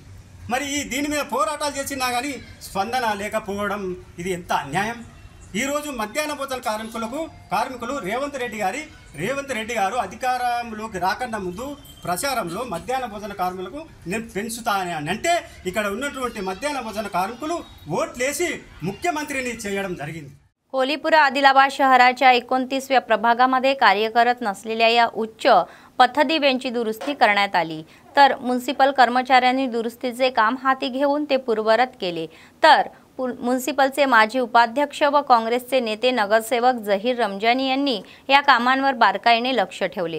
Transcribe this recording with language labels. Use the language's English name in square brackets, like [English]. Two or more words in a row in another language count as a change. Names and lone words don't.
[Telugu] మరి దీని మీద పోరాటాలు చేసినా కానీ స్పందన లేకపోవడం ఇది ఎంత అన్యాయం. ఈరోజు మధ్యాహ్న భోజన కార్మికులు రేవంత్ రెడ్డి గారు అధికారంలోకి రాకన్నా ముందు ప్రచారంలో మధ్యాహ్న భోజన కార్మికులకు నేను పెంచుతానని అంటే ఇక్కడ ఉన్నటువంటి మధ్యాహ్న భోజన కార్మికులు ఓట్లేసి ముఖ్యమంత్రిని చేయడం జరిగింది. [Marathi] कोल्हापूर आदिलाबाद शहराच्या 29व्या प्रभागामध्ये कार्य करत नसलेल्या या उच्च पथदिव्यांची दुरुस्ती करण्यात आली, तर म्युनिसिपल कर्मचाऱ्यांनी दुरुस्तीचे काम हाती घेऊन ते पूर्ववत केले. तर म्युनिसिपलचे माजी उपाध्यक्ष व काँग्रेसचे नेते नगरसेवक जहीर रमजानी यांनी या कामांवर बारकाईने लक्ष ठेवले.